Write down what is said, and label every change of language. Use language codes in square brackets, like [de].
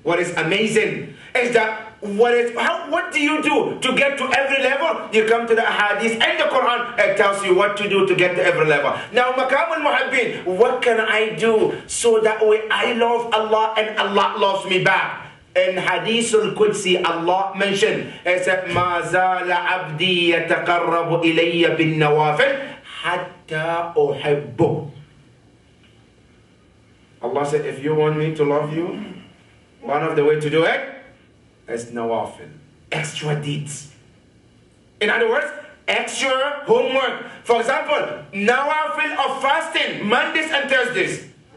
[en] What is amazing is that what do you do to get to every level? You come to the hadith and the Quran, it tells you what to do to get to every level. Now, Maqamul Muhibbeen, what can I do so that way I love Allah and Allah loves me back? In Hadith al-Qudsi, Allah mentioned, it said, [ar] مَا زَالَ عَبْدِي يَتَقَرَّبُ إِلَيَّ بِالنَّوَافِلِ حَتَّى أُحِبُّهُ. [en] Allah said, if you want me to love you, one of the ways to do it is nawafil, extra deeds. In other words, extra homework. For example, nawafil of fasting, Mondays and Thursdays.